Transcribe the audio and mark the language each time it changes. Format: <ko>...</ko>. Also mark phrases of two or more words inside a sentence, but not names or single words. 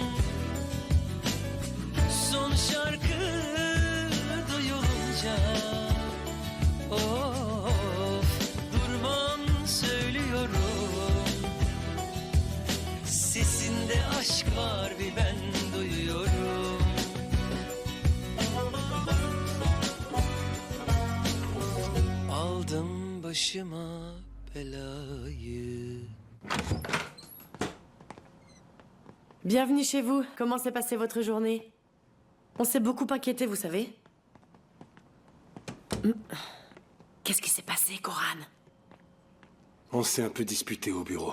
<tr>Son şarkı duyulunca of durmam söylüyorum. Sesinde aşk var bir ben duyuyorum. Aldım başıma belayı.</tr> <fr>Bienvenue chez vous. Comment s'est passée votre journée? On s'est beaucoup inquiété, vous savez. Qu'est-ce qui s'est passé, Coran? On s'est un peu disputé au bureau.</fr>